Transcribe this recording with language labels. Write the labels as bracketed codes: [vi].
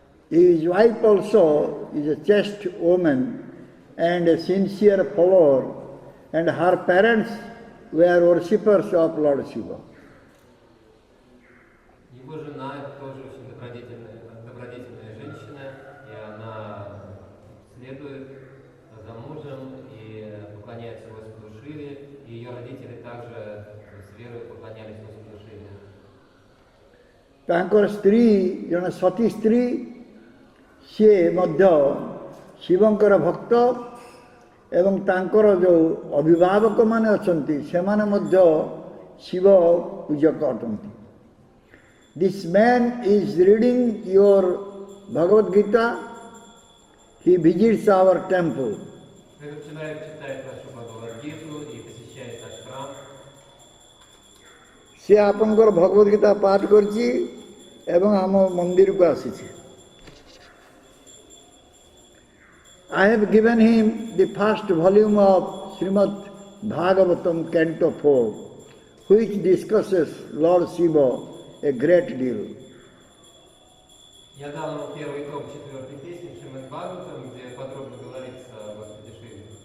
[en] His wife also is a chaste woman and a sincere follower, and her parents were worshippers of Lord Shiva. [ru] Его жена тоже очень добродетельная женщина, и она следует за мужем и поклоняется Господу Шиве, и ее родители также с верой поклонялись Господу Шиве. [or] ତାଙ୍କର ସ୍ତ୍ରୀ ଜଣେ ସତୀ ସ୍ତ୍ରୀ, ସିଏ ମଧ୍ୟ ଶିବଙ୍କର ଭକ୍ତ ଏବଂ ତାଙ୍କର ଯେଉଁ ଅଭିଭାବକମାନେ ଅଛନ୍ତି ସେମାନେ ମଧ୍ୟ ଶିବ ପୂଜକ ଅଟନ୍ତି. [en] This man is reading your Bhagavad Gita, he visits our temple. [ru] Этот человек читает вашу Бхагавад-гиту и посещает наш храм. [or] ସେ ଆପଣଙ୍କର ଭଗବତ ଗୀତା ପାଠ କରିଛି ଏବଂ ଆମ ମନ୍ଦିରକୁ ଆସିଛି. [en] I have given him the first volume of Srimad Bhagavatam Canto 4, which discusses Lord Shiva a great deal. [ru] Я дал ему первый том 4-й песни Шримад Бхагаватам, где подробно говорится о Господе Шиве.